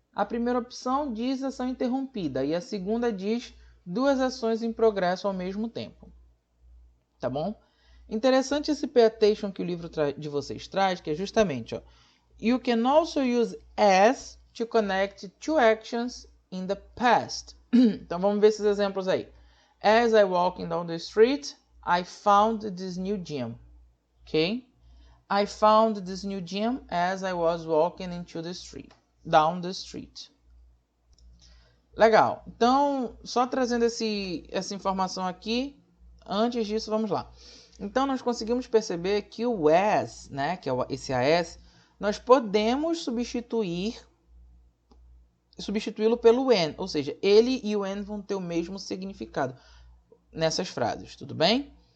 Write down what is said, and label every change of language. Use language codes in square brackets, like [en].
[pt] A primeira opção diz ação interrompida e a segunda diz duas ações em progresso ao mesmo tempo. Tá bom? Interessante esse pay attention que o livro de vocês traz, que é justamente, ó, [en] you can also use as to connect two actions in the past. [pt] Então vamos ver esses exemplos aí. [en] As I walking down the street, I found this new gym. Ok? I found this new gym as I was walking down the street. [pt] Legal. Então, só trazendo essa informação aqui, antes disso, vamos lá. Então, nós conseguimos perceber que o as, né, que é esse as, nós podemos substituí-lo pelo when, ou seja, ele e o when vão ter o mesmo significado nessas frases, tudo bem?